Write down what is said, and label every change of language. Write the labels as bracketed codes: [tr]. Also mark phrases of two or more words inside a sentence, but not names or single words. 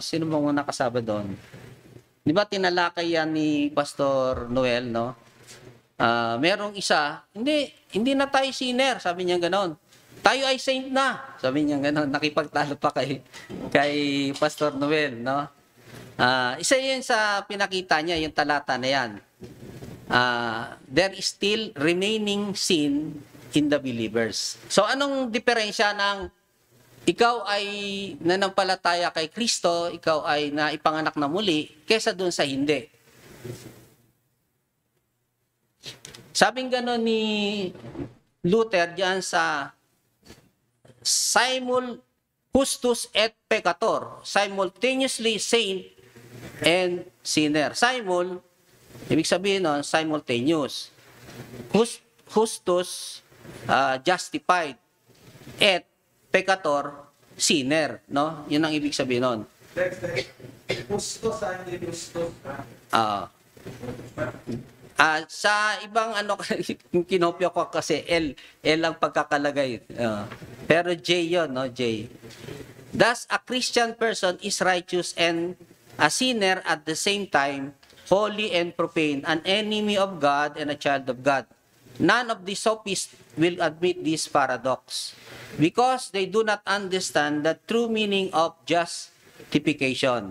[tl] Sino bang nakasama doon? Di ba tinalakay yan ni Pastor Noel, no? Merong isa, hindi na tayo sinner, sabi niya gano'n. Tayo ay saint na, sabi niya gano'n. Nakipagtalo pa kay Pastor Noel, no? Isa yun sa pinakita niya, yung talata na yan. [en] There is still remaining sin in the believers. [tl] So, anong diferensya ng ikaw ay nanampalataya kay Kristo, ikaw ay naipanganak na muli, kesa dun sa hindi? Sabing gano'n ni Luther diyan sa [la] simul justus et peccator, [en] simultaneously saint and sinner. [tl] Simul, ibig sabihin nun, simultaneous. Justus, justified. [la] Et peccator, [tl] sinner. No? Yun ang ibig sabihin nun. Justus, hindi justus. Sa ibang kinopya ko kasi L ang pagkakalagay. Pero J 'yon, no, J. [en] Thus, a Christian person is righteous and a sinner at the same time, holy and profane, an enemy of God and a child of God. None of the sophists will admit this paradox because they do not understand the true meaning of justification.